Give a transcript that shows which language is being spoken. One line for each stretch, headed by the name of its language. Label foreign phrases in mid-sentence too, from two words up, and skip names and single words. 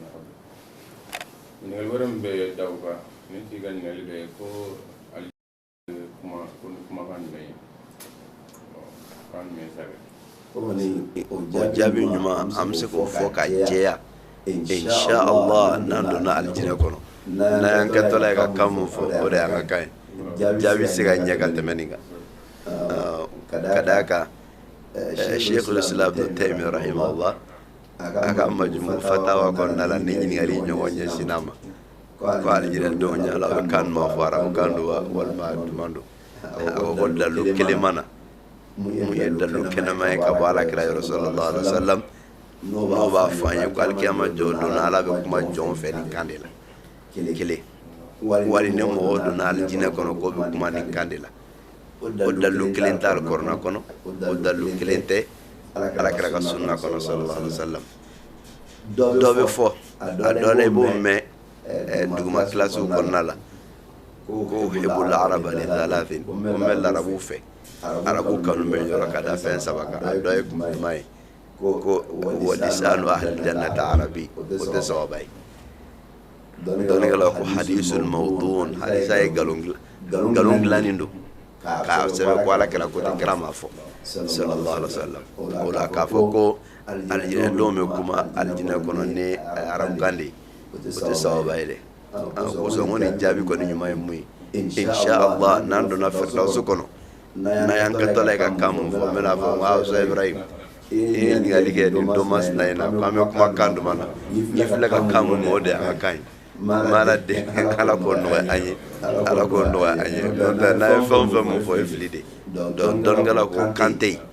Bambara: ɲininkali wɛrɛ min bɛ da o kan ne t'i ka ɲininkali bɛ ko ali kuma ko ni kumakan jumɛn ye kan jumɛn sɛbɛn. o jaabi ɲuman an bɛ se k'o fɔ ka jɛya
Arabic: إن شاء الله
Bambara: n'an donna alijinɛ kɔnɔ n'an kɛtɔla ye ka kan mun fɔ o de y'an ka kan ye jaabi se ka ɲɛ ka tɛmɛ nin kan ka d'a kan Sheikhul Islam Ibn Taymiyyah rahimahullah a ka majmu fatawa kɔnɔna la ni ɲininkali ɲɔgɔn ɲɛsinna ma ko alijinɛ denw ɲɛla o kan ɲuman fɔ arabu kan don walima duman don a ko ko dalilu kelen ma na mun ye dalilu kɛnɛma ye ka bɔ alakira yɔrɔ
Arabic: صلى الله عليه وسلم
Bambara: n'o b'a fɔ an ye ko alikiyama jɔ don ala bɛ kuma jɔn fɛ nin kan de la kelen wali ni mɔgɔw donna alijinɛ kɔnɔ ko bɛ kuma nin kan de la o dalilu kelen tɛ alikɔrɔna kɔnɔ o dalilu kelen tɛ alakira ka sunna kɔnɔ
Arabic: صلى الله عليه وسلم
Bambara: dɔ bɛ fɔ a dɔ la i b'o mɛn duguma kilasiw kɔnɔna la ko
Arabic: أحب العرب لثلاث
Bambara: ko n bɛ larabu fɛ arabu kanu bɛ yɔrɔ ka da fɛn saba kan a dɔ ye kuma ye ko
Arabic: ولسان أهل الجنة عربي
Bambara: o tɛ sababa ye dɔnnikɛlaw ko
Arabic: الحديث الموضوع
Bambara: hadisa ye nkalon dilannen don k'a sɛbɛn ko alakira ko ten kira m'a fɔ
Arabic: صلى الله عليه وسلم
Bambara: o la k'a fɔ ko alijinɛ denw bɛ kuma alijinɛ kɔnɔ ni arabukan de ye o tɛ sababa ye dɛ kosɔn ko nin jaabi kɔni ɲuman ye mun ye
Arabic: إن شاء الله
Bambara: n'an donna firdawusi kɔnɔ n'an y'an kɛtɔla ye ka kan mun fɔ n bɛna fɔ n ko Awusa Ibrahim i ye ɲininkali kɛ nin don masina in na ko an bɛ kuma kan duman na n'i filɛ ka kan mun o de y'an ka kan ye ala de ala k'o nɔgɔya an ye ala k'o nɔgɔya an ye n'an ye fɛn o fɛn mun fɔ o ye fili de dɔnnikɛlaw ko kan tɛ yen